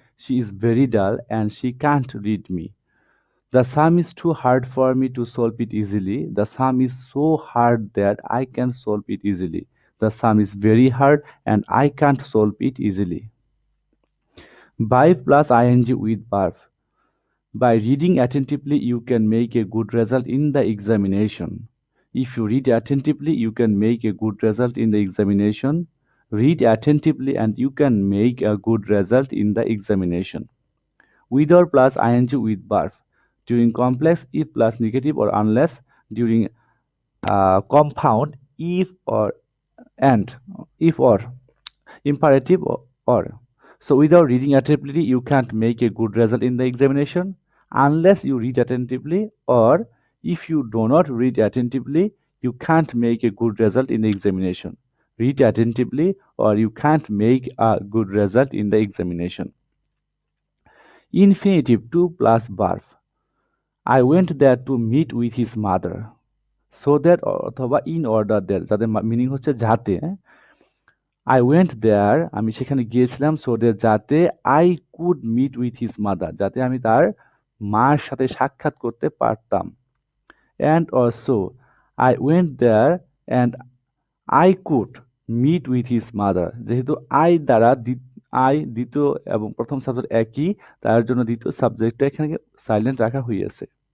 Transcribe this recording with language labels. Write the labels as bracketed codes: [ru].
[en] She is very dull and she can't read me. The sum is too hard for me to solve it easily. The sum is so hard that I can solve it easily. The sum is very hard and I can't solve it easily. By plus ING with verb. By reading attentively, you can make a good result in the examination. If you read attentively, you can make a good result in the examination. Read attentively and you can make a good result in the examination. With or plus ing with verb. During complex, if plus negative or unless. During compound, if or and. If or. Imperative or. So without reading attentively, you can't make a good result in the examination unless you read attentively, or if you do not read attentively, you can't make a good result in the examination. Read attentively or you can't make a good result in the examination. Infinitive to plus verb. I went there to meet with his mother. So that [bn] অথবা [en] in order there, [bn] যাদের meaning হচ্ছে যাতে। [en] I went there, [bn] আমি সেখানে গিয়েছিলাম, [en] so that [bn] যাতে [en] I could meet with his mother, [bn] যাতে আমি তার মার সাথে সাক্ষাৎ করতে পারতাম। [en] and also I went there and I could meet with his mother, [bn] যেহেতু আই দ্বিতীয় এবং প্রথম সাবজেক্ট একই, তার জন্য দ্বিতীয় সাবজেক্টটা এখানে সাইলেন্ট রাখা হইয়াছে।